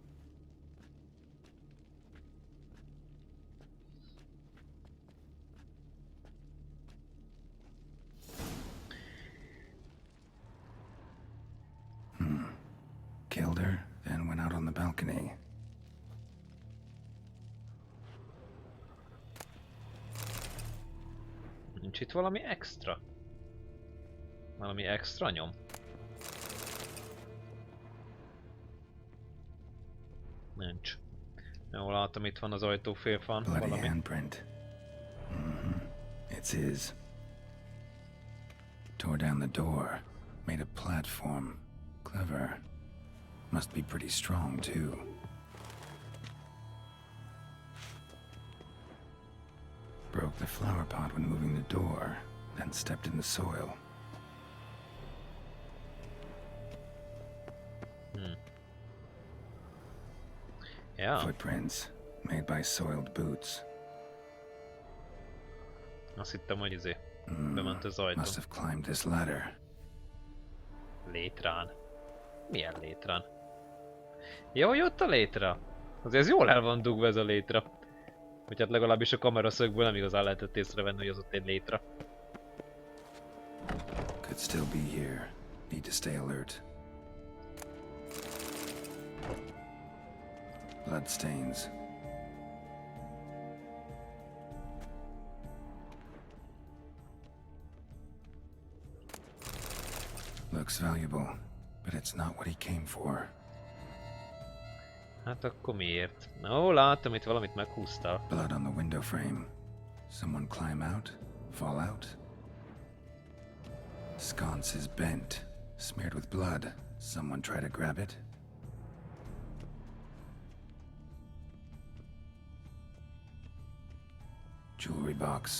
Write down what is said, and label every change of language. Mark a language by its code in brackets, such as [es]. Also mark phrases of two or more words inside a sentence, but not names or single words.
[en] Killed her, then went out on the balcony. [hu] Nincs itt valami extra? Valami extra nyom? Nincs. Jól látom, itt van az ajtófélfán [en] Bloody [hu] valami. [en] handprint. It's his. Tore down the door. Made a platform. Clever. Must be pretty strong, too. Broke the flower pot when moving the door, then stepped in the soil. [hu] Ja, [en] Footprints, made by soiled boots. [hu] azt hittem, hogy bement az ajtón. [en] Must have climbed this ladder. [hu] Létrán. Milyen létrán? Ja, hogy ott a létre? Azért ez jól el van dugva ez a létre. Vagy hát legalábbis a kameraszögből nem igazán lehetett észrevenni, hogy az ott egy létre. [en] Could still be here. Need to stay alert. Bloodstains. Looks valuable, but it's not what he came for. [hu] Hát akkor miért? Ó, látom, itt valamit meghúztál. [en] Blood on the window frame. Someone climb out? Fall out? Sconce is bent, smeared with blood. Someone try to grab it? Jewelry box.